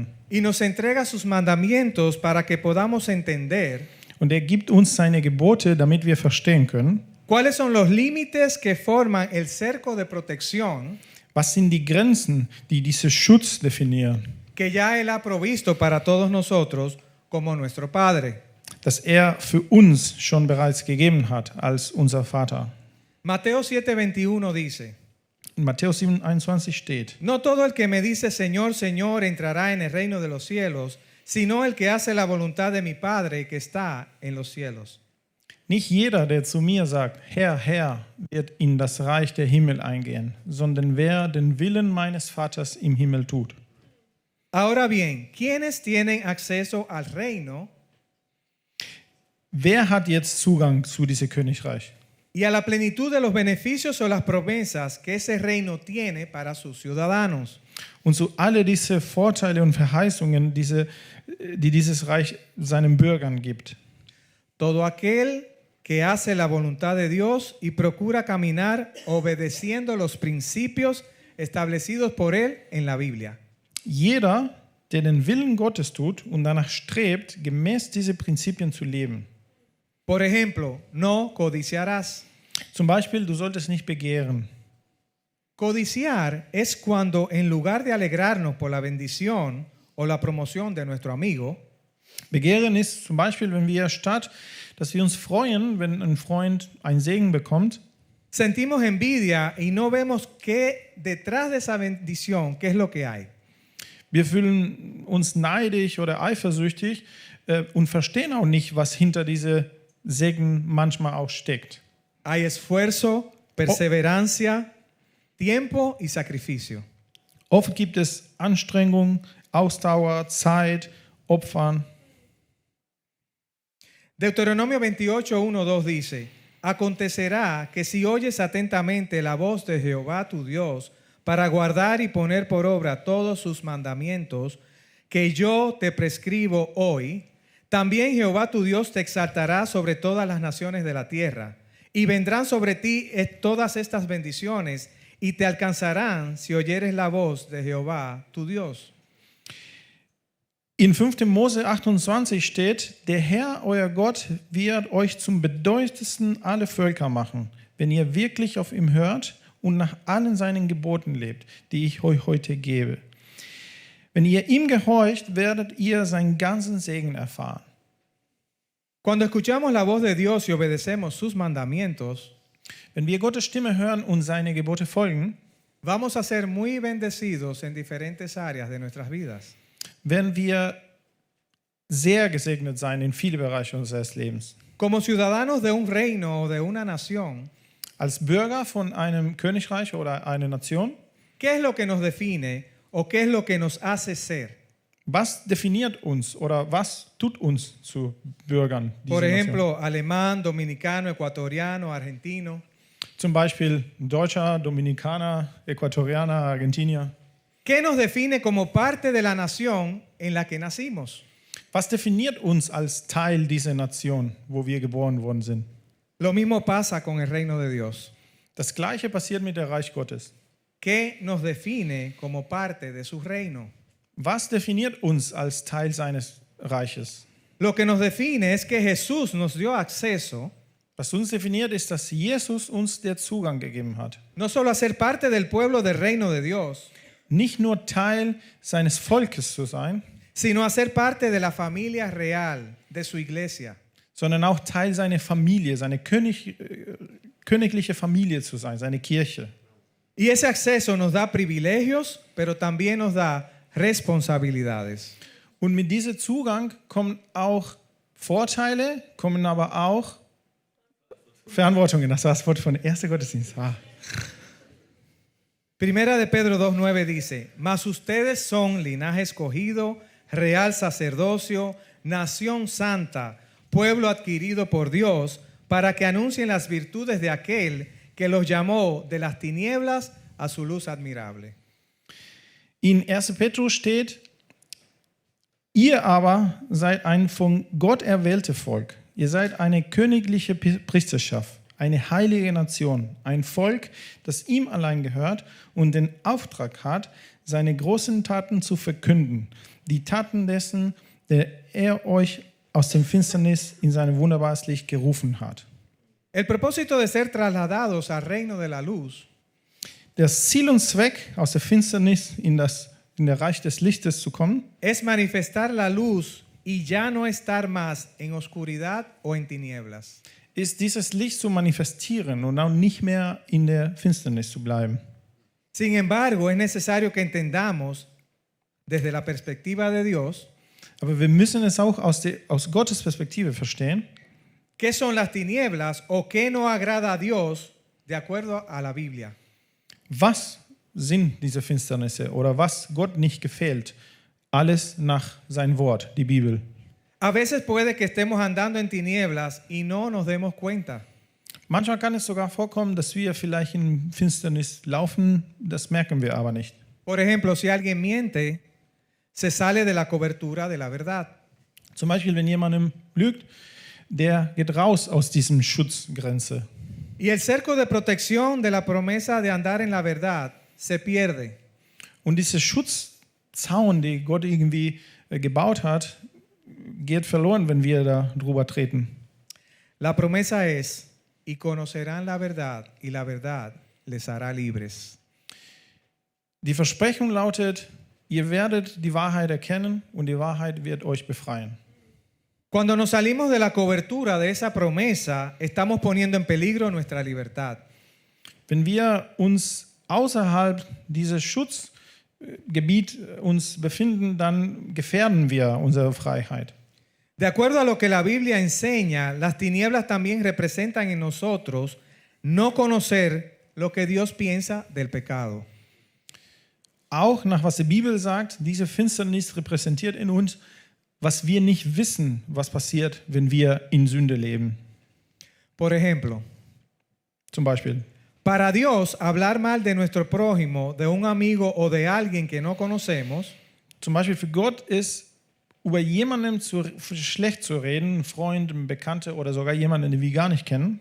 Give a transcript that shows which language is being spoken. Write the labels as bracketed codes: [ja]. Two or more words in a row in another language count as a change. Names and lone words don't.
[es] y nos entrega sus mandamientos para que podamos entender [de] Und er gibt uns seine Gebote, damit wir verstehen können, [es] cuáles son los límites que forman el cerco de protección [de] was sind die Grenzen, die diesen Schutz definieren, [es] que ya Él ha provisto para todos nosotros como nuestro Padre. [de] dass er für uns schon bereits gegeben hat als unser Vater. [es] Mateo 7:21 dice, [de] In Matthäus 7,21 steht: [es] no todo el que me dice Señor, Señor entrará en el reino de los cielos, sino el que hace la voluntad de mi Padre que está en los cielos. [de] Nicht jeder, der zu mir sagt, Herr, Herr, wird in das Reich der Himmel eingehen, sondern wer den Willen meines Vaters im Himmel tut. [es] Ahora bien, ¿quiénes tienen acceso al reino [de] Wer hat jetzt Zugang zu diesem Königreich [es] y a la plenitud de los beneficios o las promesas que ese reino tiene para sus ciudadanos? [de] und zu alle diese Vorteile und Verheißungen, die dieses Reich seinen Bürgern gibt? [es] Todo aquel que hace la voluntad de Dios y procura caminar obedeciendo los principios establecidos por Él en la Biblia. [de] Jeder, der den Willen Gottes tut und danach strebt, gemäß diese Prinzipien zu leben. [es] Por ejemplo, no codiciarás. [de] Zum Beispiel, du solltest nicht begehren. [es] Codiciar es cuando en lugar de alegrarnos por la bendición o la promoción de nuestro amigo, [de] Begehren ist zum Beispiel, wenn wir statt, dass wir uns freuen, wenn ein Freund einen Segen bekommt, [es] sentimos envidia y no vemos qué detrás de esa bendición, qué es lo que hay. [de] wir fühlen uns neidisch oder eifersüchtig und verstehen auch nicht, was hinter diese Segen manchmal auch steckt. [es] Hay esfuerzo, perseverancia, tiempo y sacrificio. [de] Oft gibt es Anstrengung, Ausdauer, Zeit, Opfern. [es] Deuteronomio 28, 1, 2 dice, acontecerá que si oyes atentamente la voz de Jehová tu Dios para guardar y poner por obra todos sus mandamientos que yo te prescribo hoy, también Jehová tu Dios te exaltará sobre todas las naciones de la tierra y vendrán sobre ti todas estas bendiciones y te alcanzarán si oyeres la voz de Jehová tu Dios. [de] In 5. Mose 28 steht, der Herr, euer Gott, wird euch zum bedeutendsten aller Völker machen, wenn ihr wirklich auf ihn hört und nach allen seinen Geboten lebt, die ich euch heute gebe. Wenn ihr ihm gehorcht, werdet ihr seinen ganzen Segen erfahren. [es] Cuando escuchamos la voz de Dios y obedecemos sus mandamientos, [de] Wenn wir Gottes Stimme hören und seine Gebote folgen, [es] vamos a ser muy bendecidos en diferentes áreas de nuestras vidas. [de] werden wir sehr gesegnet sein in viele Bereiche unseres Lebens. [es] Como ciudadanos de un reino o de una nación, [de] Als Bürger von einem Königreich oder einer Nation, [es] ¿qué es lo que nos define o qué es lo que nos hace ser? [de] was definiert uns oder was tut uns zu Bürgern dieser [es] Por [de] Nation? [es] ejemplo, alemán, dominicano, ecuatoriano, argentino. [de] Zum Beispiel Deutscher, Dominikaner, Äquatorianer, Argentinier. [es] ¿Qué nos define como parte de la nación en la que nacimos? [de] Was definiert uns als Teil dieser Nation, wo wir geboren worden sind? [es] Lo mismo pasa con el reino de Dios. [de] Das Gleiche passiert mit der Reich Gottes. [es] ¿Qué nos define como parte de su reino? [de] Was definiert uns als Teil seines Reiches? [es] Lo que nos define es que Jesús nos dio acceso [de] Was uns definiert, ist, dass Jesus uns den Zugang gegeben hat. [es] no solo a ser parte del pueblo del reino de Dios, [de] Nicht nur Teil seines Volkes zu sein, [es] sino a ser parte de la familia real de su iglesia. [de] sondern auch Teil seiner Familie, seine königliche Familie zu sein, seine Kirche. [es] Y ese acceso nos da privilegios, pero también nos da responsabilidades. [de] Und mit diesem Zugang kommen auch Vorteile, kommen aber auch Verantwortungen. Das war das Wort von der ersten Gottesdienst. [es] Primera de Pedro 2:9 dice, mas ustedes son linaje escogido, real sacerdocio, nación santa, pueblo adquirido por Dios, para que anuncien las virtudes de aquel que los llamó de las tinieblas a su luz admirable. [de] In 1. Petrus steht, ihr aber seid ein von Gott erwähltes Volk. Ihr seid eine königliche Priesterschaft, eine heilige Nation, ein Volk, das ihm allein gehört und den Auftrag hat, seine großen Taten zu verkünden. Die Taten dessen, der er euch aus dem Finsternis in sein wunderbares Licht gerufen hat. [es] El propósito de ser trasladados al reino de la luz [de] Das Ziel und Zweck, aus der Finsternis in das Reich des Lichtes zu kommen, [es] es manifestar la luz y ya no estar más en oscuridad o en tinieblas. [de] ist dieses Licht zu manifestieren und auch nicht mehr in der Finsternis zu bleiben. [es] Sin embargo, es necesario que entendamos desde la perspectiva de Dios [de] Aber wir müssen es auch aus Gottes Perspektive verstehen. [es] qué son las tinieblas o qué no agrada a Dios de acuerdo a la Biblia. [de] Was sind diese Finsternisse oder was Gott nicht gefällt? Alles nach sein Wort, die Bibel. [es] A veces puede que estemos andando en tinieblas y no nos demos cuenta. [de] Manchmal kann es sogar vorkommen, dass wir vielleicht in Finsternis laufen, das merken wir aber nicht. [es] Por ejemplo, si alguien miente, se sale de la cobertura de la verdad. [de] Zum Beispiel, wenn jemandem lügt, der geht raus aus diesem Schutzgrenze. [es] Y el cerco de protección de la promesa de andar en la verdad se pierde. [de] Und dieser Schutzzaun, den Gott irgendwie gebaut hat, geht verloren, wenn wir da drüber treten. [es] La promesa es, y conocerán la verdad, y la verdad les hará libres. [de] Die Versprechung lautet, ihr werdet die Wahrheit erkennen und die Wahrheit wird euch befreien. [es] Cuando nos salimos de la cobertura de esa promesa, estamos poniendo en peligro nuestra libertad. [de] Wenn wir uns außerhalb dieses Schutzgebiet uns befinden, dann gefährden wir unsere Freiheit. [es] De acuerdo a lo que la Biblia enseña, las tinieblas también representan en nosotros no conocer lo que Dios piensa del pecado. [de] Auch nach was die Bibel sagt, diese Finsternis repräsentiert in uns, was wir nicht wissen, was passiert, wenn wir in Sünde leben. [es] Por ejemplo, [de] Zum Beispiel, [es] para Dios hablar mal de nuestro prójimo, de un amigo o de alguien que no conocemos, [de] für Gott ist, über jemanden schlecht zu reden, einen Freund, einen Bekannten oder sogar jemanden, den wir gar nicht kennen,